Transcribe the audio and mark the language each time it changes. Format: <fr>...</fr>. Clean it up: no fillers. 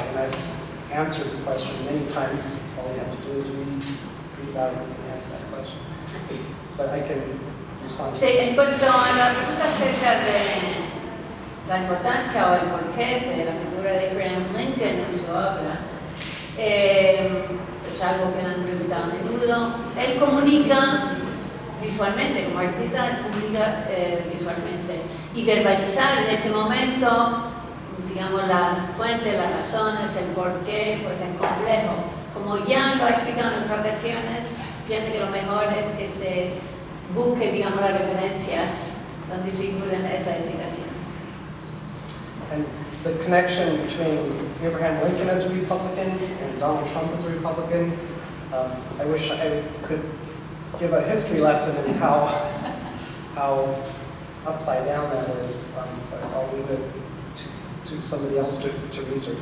<en>And I've answered the question many times. All you have to do is read about it and answer that question. But I can respond to</en> <es>Sí, en cuanto a la pregunta acerca de la importancia o el porqué de la figura de Abraham Lincoln en su obra, es algo que le han preguntado a menudo. Él comunica visualmente, como artista comunica visualmente. Y verbalizar en este momento, digamos, la fuente, las razones, el porqué, pues es complejo. Como ya lo he explicado en otras ocasiones, pienso que lo mejor es que se busque, digamos, las referencias donde figuren esas explicaciones.</es> <en>And the connection between Abraham Lincoln as a Republican and Donald Trump as a Republican, I wish I could give a history lesson in how upside down that is, but I'll leave it to somebody else to research.</en>